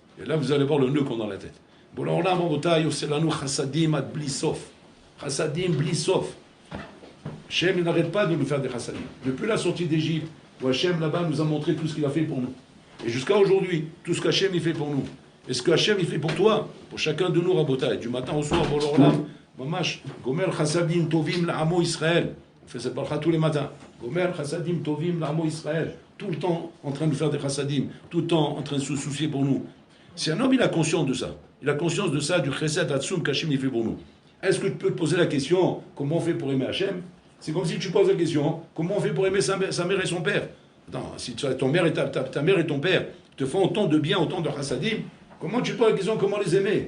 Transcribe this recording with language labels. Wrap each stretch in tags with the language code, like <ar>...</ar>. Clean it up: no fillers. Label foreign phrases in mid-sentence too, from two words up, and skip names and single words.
<fr>Et là, vous allez voir le nœud qu'on a dans la tête. Bon, alors là, Rabotai, c'est là nous</fr> <he>חסדים עד בלי סוף. חסדים בלי סוף.</he> <fr>Hachem, il n'arrête pas de nous faire des chassadim. Depuis la sortie d'Égypte, où Hachem, là-bas, nous a montré tout ce qu'il a fait pour nous. Et jusqu'à aujourd'hui, tout ce qu'Hachem, il fait pour nous. Et ce que Hachem, il fait pour toi, pour chacun de nous, Rabotai, du matin au soir, pour l'orlam, mamash,</fr> <he>גומל חסדים טובים לעמו ישראל.</he> <fr>On fait cette bracha tous les matins.</fr> <he>גומל חסדים טובים לעמו ישראל.</he> <fr>Tout le temps en train de faire des chassadim, tout le temps en train de se soucier pour nous. Si un homme, il a conscience de ça, il a conscience de ça, du</fr> <he>חסד עצום</he> <fr>qu'Hachem, il fait pour nous. Est-ce que tu peux te poser la question, comment on fait pour aimer Hachem? C'est comme si tu poses la question, comment on fait pour aimer sa mère et son père? Attends, si ton mère et ta mère et ton père te font autant de bien, autant de chassadim, comment tu poses la question, comment les aimer?</fr>